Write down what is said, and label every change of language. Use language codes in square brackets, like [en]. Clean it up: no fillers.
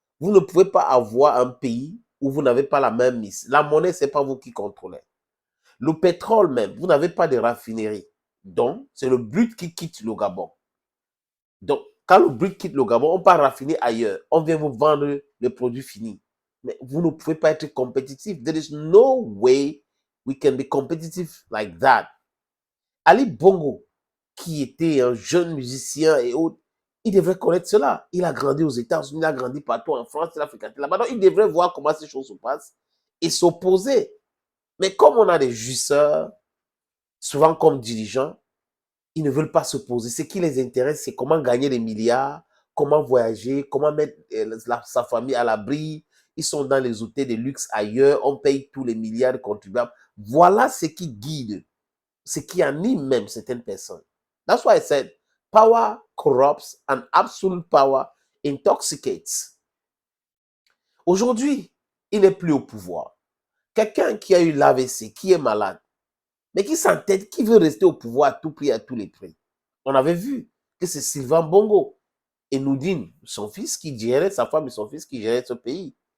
[fr] Vous ne pouvez pas avoir un pays où vous n'avez pas la même mise. La monnaie, ce n'est pas vous qui contrôlez. Le pétrole même, vous n'avez pas de raffinerie. Donc, c'est le brut qui quitte le Gabon. Donc, quand le brut quitte le Gabon, on part raffiner ailleurs. On vient vous vendre le produit fini. Mais vous ne pouvez pas être compétitif. [en] There is no way we can be competitive like that. [fr] Ali Bongo, qui était un jeune musicien et autres, il devrait connaître cela. Il a grandi aux États-Unis, il a grandi partout en France, il a fréquenté là-bas. Donc, il devrait voir comment ces choses se passent et s'opposer. Mais comme on a des jouisseurs, souvent comme dirigeants, ils ne veulent pas se poser. Ce qui les intéresse, c'est comment gagner des milliards, comment voyager, comment mettre sa famille à l'abri. Ils sont dans les hôtels de luxe ailleurs, on paye tous les milliards de contribuables. Voilà ce qui guide, ce qui anime même certaines personnes. [en] That's why I said, power corrupts and absolute power intoxicates. [fr] Aujourd'hui, il n'est plus au pouvoir. Quelqu'un qui a eu l'AVC, qui est malade, mais qui s'entête, qui veut rester au pouvoir à tout prix, à tous les prix. On avait vu que c'est Sylvain Bongo et Noudine, son fils, qui gérait, sa femme et son fils qui géraient ce pays.